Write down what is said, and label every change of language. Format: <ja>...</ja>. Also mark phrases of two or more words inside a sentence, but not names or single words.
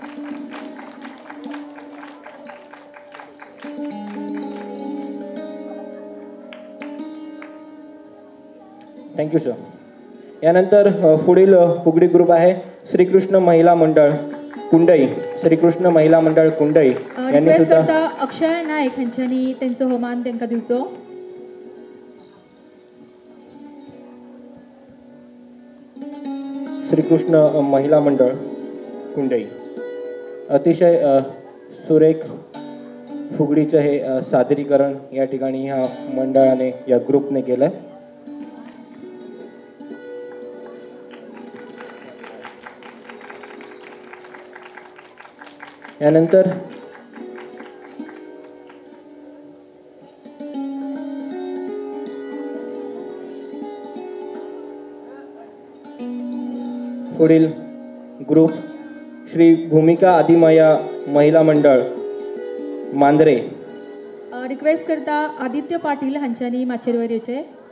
<en>Thank you sir.</en> <mr>यानंतर पुढील फुगडी ग्रुप आहे श्रीकृष्ण महिला मंडळ कुंडई. श्रीकृष्ण महिला मंडळ कुंडई यांनी</mr> <kok>रिक्वेस्ट सुद्धा करता अक्षय नायक हांच्यांनी तेंचो हो मान तांकां दिवचो.</kok> <mr>श्रीकृष्ण महिला मंडळ कुंडई. अतिशय सुरेख फुगडीचं हे सादरीकरण या ठिकाणी ह्या मंडळाने या ग्रुपने केलंय. यानंतर पुढील ग्रुप श्री भूमिका आदिमाया महिला मंडळ मांद्रे.</mr> <kok>रिक्वेस्ट करता आदित्य पाटील हांच्यांनी माचेर वयर येवचें.</kok>